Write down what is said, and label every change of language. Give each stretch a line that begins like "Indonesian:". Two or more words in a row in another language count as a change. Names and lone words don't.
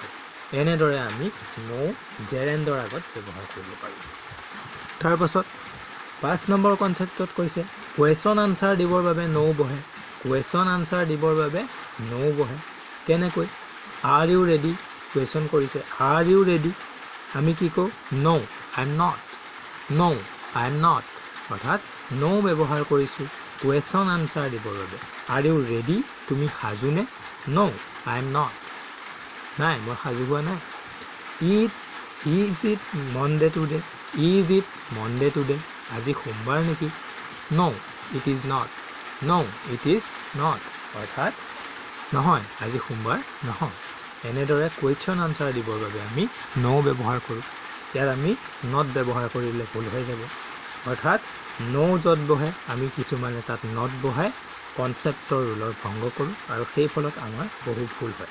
Assamese: এনেদৰে আমি নো জেৰেণ্ডৰ আগত ব্যৱহাৰ কৰিব পাৰোঁ। তাৰপাছত 5 নম্বৰ কনচেপ্টত কৈছে
English: question answer
Assamese: দিবৰ বাবে নো বহে।
English: question answer
Assamese: দিবৰ বাবে নো বহে। কেনেকৈ?
English: Are you ready? Question কৰিছে Are you ready?
Assamese: আমি কি কওঁ?
English: No I am not. No I am not.
Assamese: অৰ্থাৎ নো ব্যৱহাৰ কৰিছোঁ
English: question answer
Assamese: দিবৰ বাবে।
English: Are you ready?
Assamese: তুমি সাজুনে?
English: No I am not.
Assamese: নাই, মই সাজু হোৱা নাই।
English: Is it Monday today? Is it Monday today?
Assamese: আজি সোমবাৰ নেকি?
English: No it is not. No it is not.
Assamese: অৰ্থাৎ নহয়, আজি সোমবাৰ নহয়। এনেদৰে
English: question answer
Assamese: দিবৰ বাবে আমি নো ব্যৱহাৰ কৰোঁ। ইয়াত আমি নট ব্যৱহাৰ কৰিলে ভুল হৈ যাব। অৰ্থাৎ নো য'ত বহে আমি কিছুমানে তাত নট বহাই কনচেপ্টৰ ৰুলৰ ভংগ কৰোঁ আৰু সেই ফলত আমাৰ বহু ভুল হয়।